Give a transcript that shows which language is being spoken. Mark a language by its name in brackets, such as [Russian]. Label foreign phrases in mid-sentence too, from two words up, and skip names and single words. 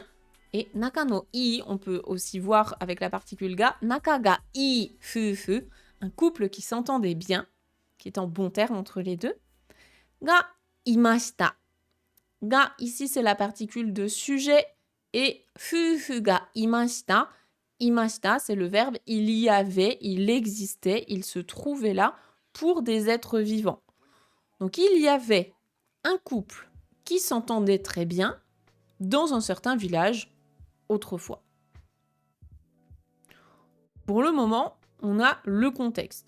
[French] Et [Japanese] 仲のいい, [French] on peut aussi voir avec la particule ga, [Japanese] 仲がいい夫婦. [French] Un couple qui s'entendait bien, qui est en bons termes entre les deux. [Japanese] がいました. [French] Ga, ici, c'est la particule de sujet. [Japanese] Et 夫婦がいました. [French] Imashita, c'est le verbe il y avait, il existait, il se trouvait là pour des êtres vivants. Donc, il y avait un couple qui s'entendait très bien dans un certain village autrefois. Pour le moment, on a le contexte.